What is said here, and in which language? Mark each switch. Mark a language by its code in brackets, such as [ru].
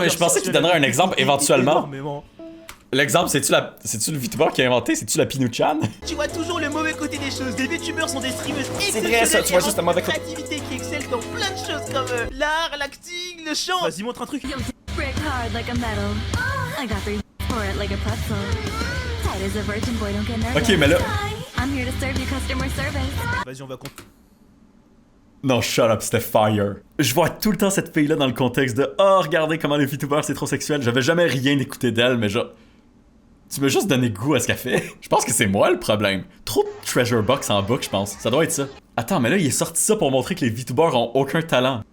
[fr] Ah, mais je pensais qu'il donnerait un exemple éventuellement. L'exemple, c'est-tu le VTuber qui a inventé? C'est-tu la Pinouchan? Tu vois toujours le mauvais côté des choses. Des VTubers sont des streamers vrai, ça, tu vois juste le mauvais côté. créativité qui excelle dans plein de choses comme l'art, l'acting, le chant. Vas-y, montre un truc. [en] Break hard like a metal. I got 3 for it like a pretzel. Tight as a virgin boy, don't get nervous. [fr] Ok, mais là... [en] I'm here to serve you customer service. [fr] Vas-y, on va compter. Non, [en] shut up, [fr] c'était fire. Je vois tout le temps cette fille-là dans le contexte de « Oh, regardez comment les VTubers, c'est trop sexuel. » J'avais jamais rien écouté d'elle, mais genre... Tu m'as juste donné goût à ce qu'elle fait. Je pense que c'est moi le problème. Trop de treasure box en boucle, je pense. Ça doit être ça. Attends, mais là, il est sorti ça pour montrer que les VTubers ont aucun talent.